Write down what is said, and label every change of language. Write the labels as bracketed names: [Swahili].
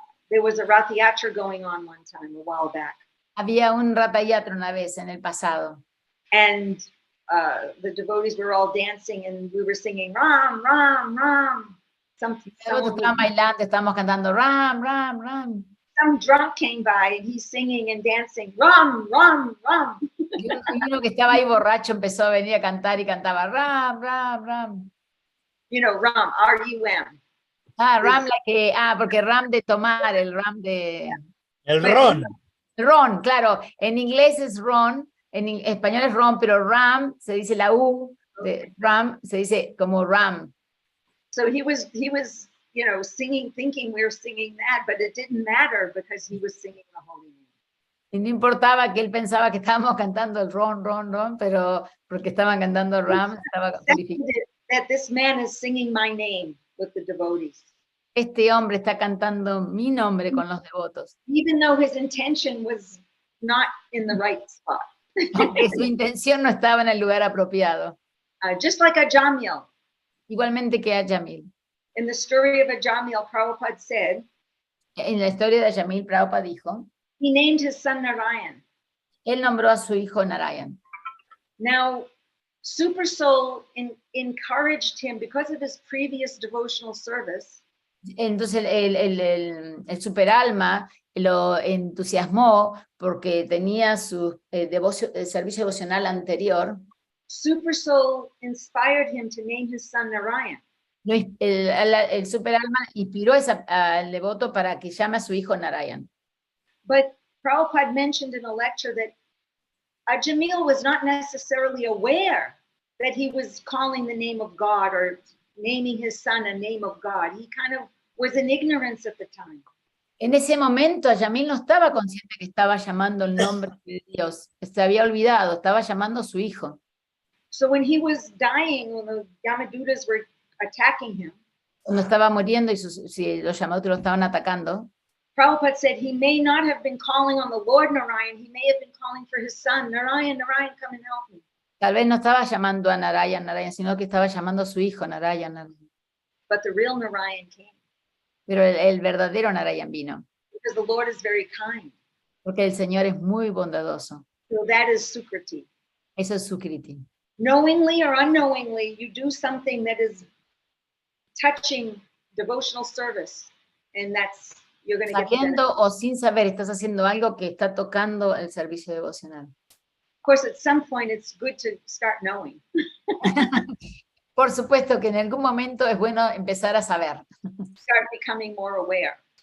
[English] There was a Rath Yatra going on one time a while back. [Spanish] Había un Ratha Yatra una vez en el pasado. [English] And the devotees were all dancing and we were singing Ram, Ram, Ram. [Spanish] Estaban bailando, estábamos cantando Ram, Ram, Ram. [English] Some drunk came by and he's singing and dancing Ram, Ram, Ram. [Spanish] Y uno que estaba ahí borracho empezó a venir a cantar y cantaba Ram, Ram, Ram. [English] Ram, R-U-M. [Spanish] Ram porque Ram de tomar, el Ram de... El ron. Ron, claro. En inglés es ron. En español es ron, pero ram, se dice la U de ram, se dice como ram. [English] So he was, singing, thinking we were singing that, but it didn't matter because he was singing the holy name. [Spanish] Y no importaba que él pensaba que estábamos cantando el ron, ron, ron, pero porque estaban cantando ram, estaba purificado. [English] That this man is singing my name with the devotees. [Spanish] este hombre está cantando mi nombre con los devotos, [English] even though his intention was not in the right spot. [Spanish] aunque su intención no estaba en el lugar apropiado. [English] Just like a Jamil. [Spanish] Igualmente que a Yamil. [English] In the story of a Jamil, Prabhupada said, [Spanish] En la historia de Yamil, Prabhupada dijo, [English] he named his son Narayan. [Spanish] él nombró a su hijo Narayan. [English] Now, Super Soul encouraged him because of his previous devotional service. [Spanish] Entonces el superalma lo entusiasmó porque tenía su servicio devocional anterior. [English] Super Soul inspired him to name his son Narayan. [Spanish] El superalma inspiró al devoto para que llame a su hijo Narayan. [English] But Prabhupada mentioned in a lecture that Jamil was not necessarily aware that he was calling the name of God or naming his son a name of God. He kind of was in ignorance at the time. [Spanish] En ese momento, Yamil no estaba consciente que estaba llamando el nombre de Dios. Se había olvidado, estaba llamando a su hijo. [English] So when he was dying, when the Yamadutas were attacking him, [Spanish] Cuando estaba muriendo y los Yamadutas lo estaban atacando, [English] Prabhupada said he may not have been calling on the Lord Narayan, he may have been calling for his son, Narayan, Narayan, come and help me. [Spanish] tal vez no estaba llamando a Narayan, Narayan, sino que estaba llamando a su hijo, Narayan, Narayan. [English] But the real Narayan came. [Spanish] Pero el verdadero Narayan vino, [English] Because the Lord is very kind. [Spanish] porque el Señor es muy bondadoso. [English] So that is Sukriti. [Spanish] Eso es Sukriti. [English] Knowingly or unknowingly, you do something that is touching devotional service, and that's, you're going to get the benefit. [Spanish] Sabiendo o sin saber, estás haciendo algo que está tocando el servicio devocional. [English] Of course, at some point, it's good to start knowing. [Spanish] Por supuesto que en algún momento es bueno empezar a saber, [English] Start becoming more aware.